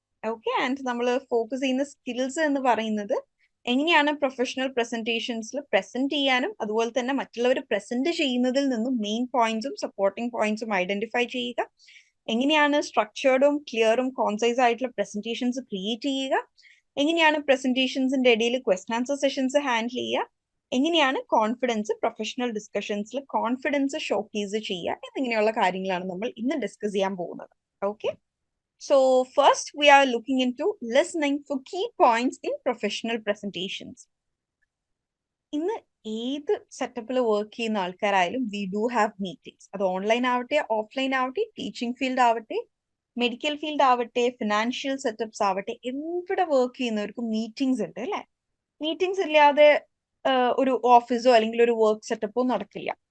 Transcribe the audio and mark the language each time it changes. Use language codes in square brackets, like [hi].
[ml] Okay, and നമ്മൾ focus ചെയ്യുന്ന skills എന്ന് പറയുന്നത് എങ്ങനെയാണ് പ്രൊഫഷണൽ പ്രസന്റേഷൻസിൽ പ്രസന്റ് ചെയ്യാനും അതുപോലെ തന്നെ മറ്റുള്ളവർ പ്രസന്റ് ചെയ്യുന്നതിൽ നിന്നും മെയിൻ പോയിന്റ്സും സപ്പോർട്ടിംഗ് പോയിന്റ്സും ഐഡന്റിഫൈ ചെയ്യുക, എങ്ങനെയാണ് സ്ട്രക്ചേർഡും ക്ലിയറും കോൺസൈസ് ആയിട്ടുള്ള പ്രസന്റേഷൻസ് ക്രിയേറ്റ് ചെയ്യുക, എങ്ങനെയാണ് പ്രസന്റേഷൻസിന്റെ ഇടയിൽ ക്വസ്റ്റൻ ആൻസർ സെഷൻസ് ഹാൻഡിൽ ചെയ്യുക, എങ്ങനെയാണ് കോൺഫിഡൻസ് പ്രൊഫഷണൽ ഡിസ്കഷൻസിൽ കോൺഫിഡൻസ് ഷോക്കേസ് ചെയ്യുക എന്നിങ്ങനെയുള്ള കാര്യങ്ങളാണ് നമ്മൾ ഇന്ന് ഡിസ്കസ് ചെയ്യാൻ പോകുന്നത്. [en] Okay, so first we are looking into listening for key points in professional presentations. [ml] ഇന്ന് ഏത് സെറ്റപ്പിൽ വർക്ക് ചെയ്യുന്ന ആൾക്കാരായാലും [en] We do have meetings. [ml] അത് ഓൺലൈൻ ആവട്ടെ, ഓഫ്ലൈൻ ആവട്ടെ, ടീച്ചിങ് ഫീൽഡ് ആവട്ടെ, മെഡിക്കൽ ഫീൽഡ് ആവട്ടെ, ഫിനാൻഷ്യൽ സെറ്റപ്സ് ആവട്ടെ, എവിടെ വർക്ക് ചെയ്യുന്നവർക്കും മീറ്റിംഗ്സ് ഉണ്ട് അല്ലെ? മീറ്റിംഗ്സ് ഇല്ലാതെ ഒരു ഓഫീസോ അല്ലെങ്കിൽ ഒരു വർക്ക് സെറ്റപ്പോ നടക്കില്ല.